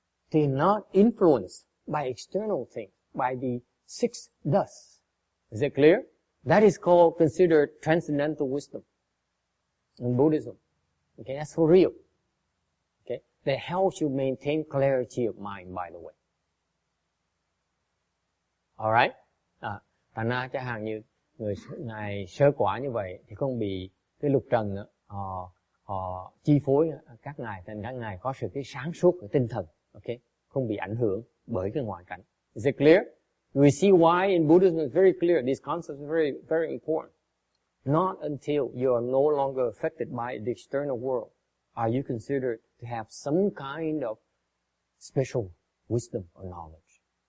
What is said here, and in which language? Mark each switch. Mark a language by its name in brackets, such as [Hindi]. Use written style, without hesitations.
[English] They're not influenced by external things, by the six dusts. Is it clear? That is considered transcendental wisdom in Buddhism. Okay, that's for real. Okay, that helps you maintain clarity of mind, by the way. Alright? [Vietnamese] Thành ra chẳng hạn như ngài sơ quả như vậy thì không bị cái lục trần nữa, họ chi phối các ngài, thành các ngài có sự cái sáng suốt của tinh thần, okay, không bị ảnh hưởng bởi cái ngoại cảnh. [English] Is it clear? We see why in Buddhism it's very clear. These concepts are very, very important. Not until you are no longer affected by the external world are you considered to have some kind of special wisdom or knowledge.